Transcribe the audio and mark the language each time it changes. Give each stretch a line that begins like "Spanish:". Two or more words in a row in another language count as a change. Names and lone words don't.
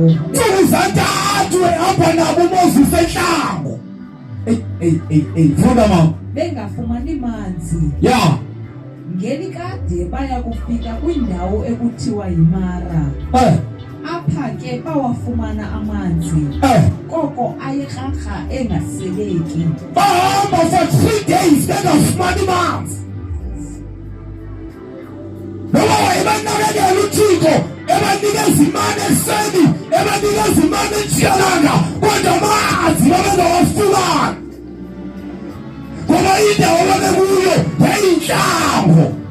Xhosa: uzantathu ehamba nabo uMoses enhlango funda mama bengafumani manzi ya ngelikade baya kufika kwindawo ekuthiwa yiMara apha ke bawafumana amanzi koko ayekrakra engaseleki bahamba
English: for 3 days
Xhosa: bengafumani manzi noma wayebanakekela uThixo ebanikeza imani ekuseni ebanikeza imani entshiyalanga kodwa amanzi babengawafumani ngoba indawo babekuyo yayintlango